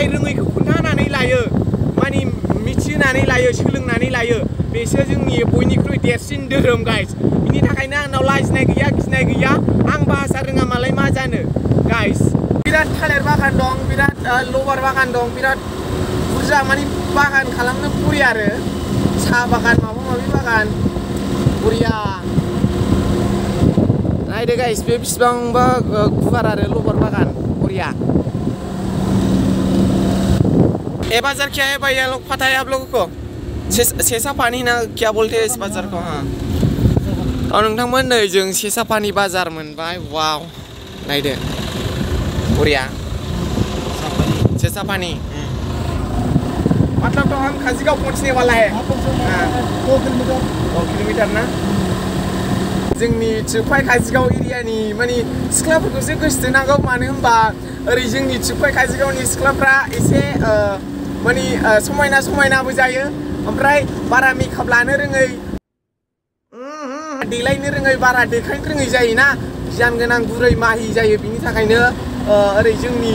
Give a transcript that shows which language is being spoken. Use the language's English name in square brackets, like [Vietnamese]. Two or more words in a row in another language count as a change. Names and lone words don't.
[Bodo] रोङैखौ खोन्थानानै लायो माने मिथिनानै लायो सोलोंनानै लायो बेसो जोंनि बयनिख्रुइ देरसिन धोरोम गाइस बिनि थाखायनो आंनाव लाजिनाय गैया गिनाय गैया आं भाषा रोङा मालाय मा जानो गाइस बिराद थालिर बागान दं बिराद लबार बागान दं बिराद बुरजा माने बागान खालामनो बुरि आरो साहा बागान माबा माबि बागान बुरिया नायदो गाइस बे बिसिबांबा गुवार आरो लबार बागान बुरिया [Hindi] ये बाजार क्या है भैया लोग पता है आप लोगों को सेसा पानी ना क्या बोलते हैं इस बाजार को हाँ और [Bodo] नोंथांमोन नै जों सेसा पानी बाजार मोनबाय वाव नायदो बुरिया सेसा पानी [Hindi] मतलब तो हम खासीगांव पहुंचने वाला है 2 किलोमीटर ना [Bodo] जोंनि चिपकाइ खासिगाव एरियानि माने सिख्लाफोरखौसो गोसोथोनांगौ मानो होनबा ओरै जोंनि चिपकाइ खासिगावनि सिख्लाफ्रा एसे माने समायनाबो जायो ओमफ्राय बारा मेकआप लानो रोङै देलायनो रोङै बारा देखायनो रोङै जायोना गियान गोनां गुरै माहि जायो बिनि थाखायनो ओरै जोंनि